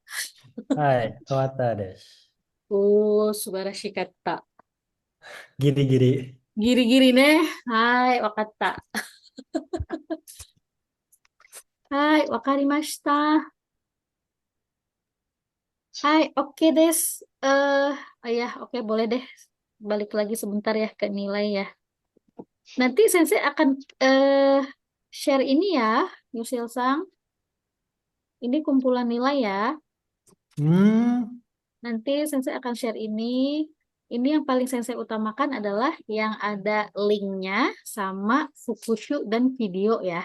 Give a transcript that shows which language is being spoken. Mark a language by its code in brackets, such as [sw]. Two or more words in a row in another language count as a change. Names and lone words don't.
[ja] はい、終わったです。おー、素晴らしかった。ギリギリ。ギリギリね。はい、わかった。はい、わかりました。はい、OK です。 [id] Ya, oke, boleh deh. Balik lagi sebentar ya ke nilai ya. Nanti Sensei akan share ini ya, Yusil-sang. Ini kumpulan nilai ya. Hmm, Nanti Sensei akan share ini. Ini yang paling Sensei utamakan adalah yang ada linknya sama Fukushu dan video ya.